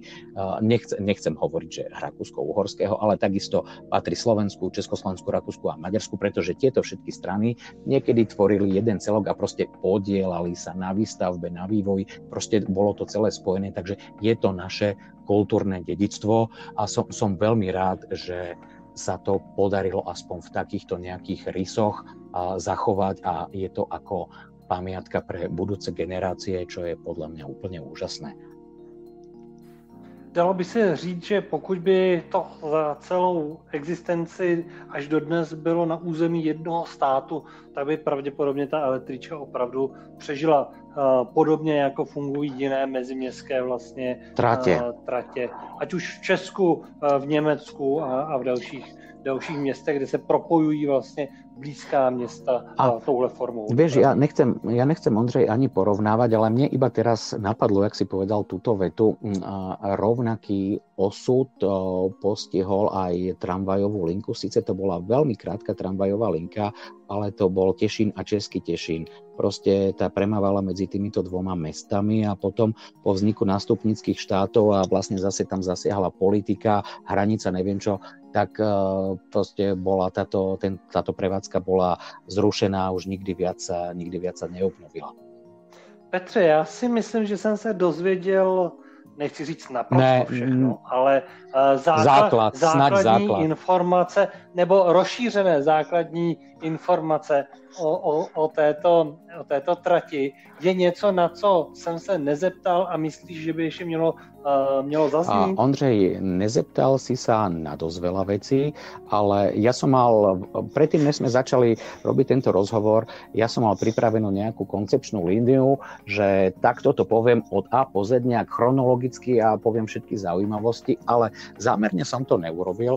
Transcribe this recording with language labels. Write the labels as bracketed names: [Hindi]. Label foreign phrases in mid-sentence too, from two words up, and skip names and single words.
[Slovak] Nechcem hovoriť, že Rakúsko-Uhorského, ale takisto patrí Slovensku, Československu, Rakúsku a Maďarsku, pretože tieto všetky strany niekedy tvorili jeden celok a proste podielali sa na výstavbe, na vývoji, proste bolo to celé spojené, takže je to naše kultúrne dedičstvo a som veľmi rád, že sa to podarilo aspoň v takýchto nejakých rysoch zachovať a je to ako pamiatka pre budúce generácie, čo je podľa mňa úplne úžasné. [Czech] Dalo by se říct, že pokud by to za celou existenci až do dnes bylo na území jednoho státu, tak by pravděpodobně ta električka opravdu přežila podobně, jako fungují jiné meziměstské vlastně tratě. Ať už v Česku, v Německu a v dalších městech, kde se propojují vlastně blízká města touhle formou. [Slovak] Vieš, ja nechcem, Ondřej, ani porovnávať, ale mne iba teraz napadlo, jak si povedal túto vetu, rovnaký osud postihol aj tramvajovú linku. Sice to bola veľmi krátka tramvajová linka, ale to bol Tešín a Český Tešín. Proste tá premávala medzi týmito dvoma mestami a potom po vzniku nástupníckych štátov a vlastne zase tam zasiahla politika, hranica, neviem čo, tak proste bola táto prevádzka bola zrušená, už nikdy viac sa neobnovila. [Czech] Petře, já si myslím, že jsem se dozvěděl, nechci říct naprosto všechno, ale základní informace nebo rozšířené základní informace o této trati je něco, na co jsem se nezeptal a myslíš, že by ještě mělo zaznít? [Slovak] Ondřej, nezeptal si sa na dosť veľa vecí, ale ja som mal, predtým, než sme začali robiť tento rozhovor, ja som mal pripravenú nejakú koncepčnú líniu, že takto to poviem od A po Z nejak chronologicky a poviem všetky zaujímavosti, ale zámerne som to neurobil,